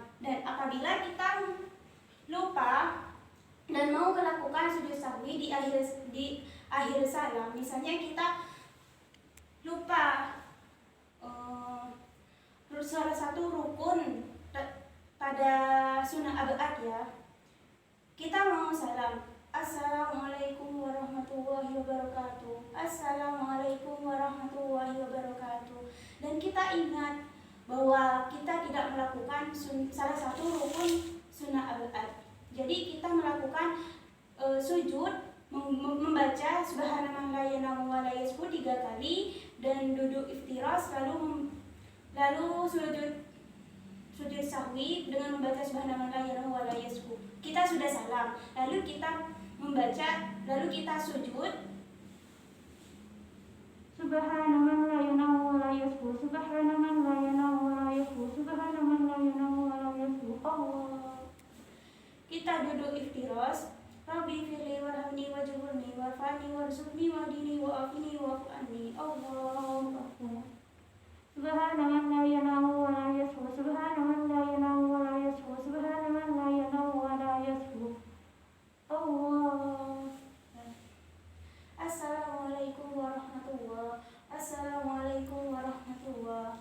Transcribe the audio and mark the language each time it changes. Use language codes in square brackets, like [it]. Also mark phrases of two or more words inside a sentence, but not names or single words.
[id] Dan apabila kita lupa dan mau melakukan sujud sahwi di akhir salam, misalnya kita lupa salah satu rukun pada sunnah abad ya, kita mau salam, [ar] السلام عليكم ورحمة الله وبركاته. السلام عليكم ورحمة الله وبركاته. [id] Dan kita ingat bahwa kita tidak melakukan salah satu rukun sunnah abad. Jadi kita melakukan sujud membaca [ar] سبحان من لا ينام ولا يسهو [id] 3 kali dan duduk iftiras, lalu sujud sahwi dengan membaca [ar] سبحان من لا ينام ولا يسهو. [id] Kita sudah salam, lalu kita membaca, lalu kita sujud [ar] سبحان من لا ينام ولا يسهو، سبحان من لا ينام ولا يسهو، سبحان من لا ينام ولا يسهو. Allah. [id] Kita duduk iftiras, [ar] رب اغفر لي وارحمني واجعلني وارفعني وارزقني واهدني وعافني واعف عني. الله أكبر. سبحان من لا ينام ولا يسهو، سبحان من لا ينام ولا يسهو، سبحان من لا ينام ولا يسهو. Allah. السلام عليكم ورحمة الله. السلام عليكم ورحمة الله.